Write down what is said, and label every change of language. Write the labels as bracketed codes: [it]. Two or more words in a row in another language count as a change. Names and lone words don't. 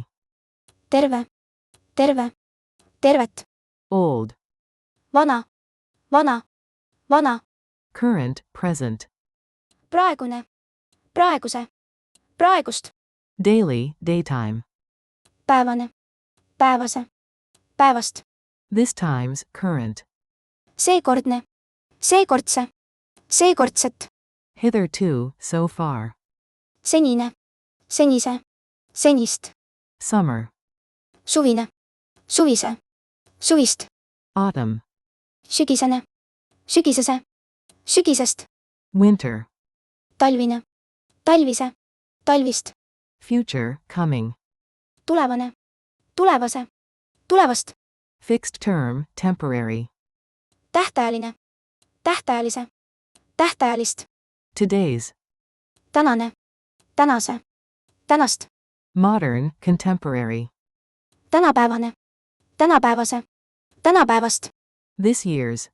[et] terve, terve, tervet, [en] Old. [et] vana, vana, vana, [en] Current, present. [et] praegune, praeguse, praegust, [en] Daily, daytime. [et] päevane, päevase, päevast, [en] This time's, current. [et] seekordne, seekordse, seekordset, [en] Hitherto, so far. [et] senine, senise, senist, [en] Summer. [et] suvine, suvise, suvist, [en] Autumn. [et] sügisene, sügisese, sügisest, [en] Winter. [et] talvine, talvise, talvist, [en] Future, coming. [et] tulevane, tulevase, tulevast, [en] Fixed term, temporary. [et] tähtajaline, tähtajalise, tähtajalist, [en] Today's. [et] tänane, tänase, tänast, [en] Modern, contemporary. [et] tänapäevane, tänapäevase, tänapäevast, [en] This year's.